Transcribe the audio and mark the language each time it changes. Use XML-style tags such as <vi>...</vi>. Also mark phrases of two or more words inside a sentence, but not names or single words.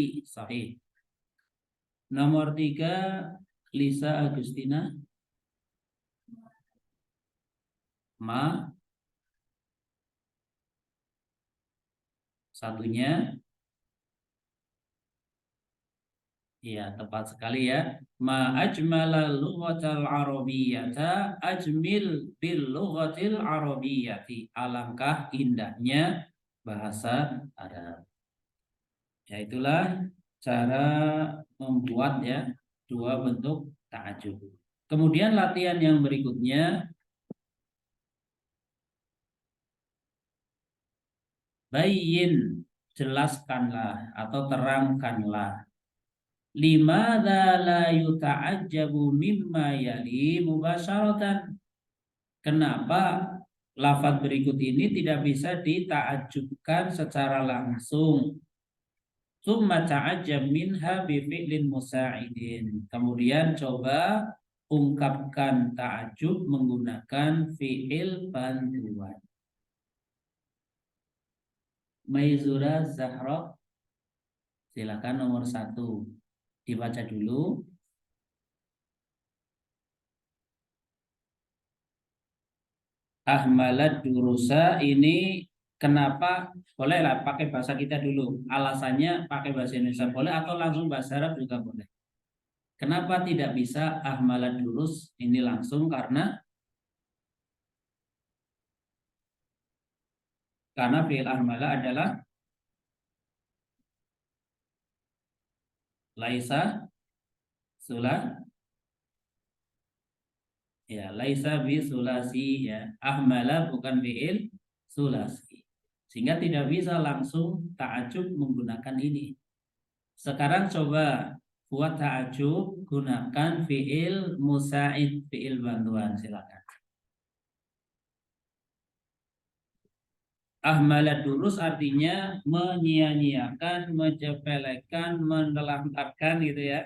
<id>Sahih. Nomor 3 Lisa Agustina. Ma. Satunya, iya, tepat sekali ya.</id> <ar>ما أجمل اللغة العربية أجمل باللغة العربية.</ar> <id>Alangkah indahnya bahasa Arab. Ya, itulah cara membuat ya dua bentuk ta'ajub. Kemudian latihan yang berikutnya, bayyin, jelaskanlah atau terangkanlah.</id> <ar>لماذا لا يتعجب مما يلي مباشرة.</ar> <id>Kenapa lafaz berikut ini tidak bisa dita'ajjubkan secara langsung?</id> <ar>ثم تعجب منها بفعل مساعد.</ar> <id>Kemudian coba ungkapkan ta'ajub menggunakan fi'il bantuan. Maizura Zahra, silakan nomor 1. Dibaca dulu.</id> <ar>أهملت الدروس</ar> <id>ini kenapa? Bolehlah pakai bahasa kita dulu. Alasannya pakai bahasa Indonesia boleh atau langsung bahasa Arab juga boleh. Kenapa tidak bisa</id> <ar>أهملت الدروس</ar> <id>ini langsung? Karena fi'il ahmala adalah</id> <ar>ليس ثلاث,</ar> <id>ya</id> <ar>ليس بثلاثي</ar> <id>ya. Ahmala bukan</id> <ar>فعل ثلاثي.</ar> <id>Sehingga tidak bisa langsung ta'ajub menggunakan ini. Sekarang coba buat ta'ajub gunakan</id> <ar>فعل مساعد,</ar> <id>fi'il bantuan, silakan.</id> <ar>أهملت الدروس</ar> <id>artinya menyia-nyiakan, mencepelekan, menelantarkan gitu ya.</id>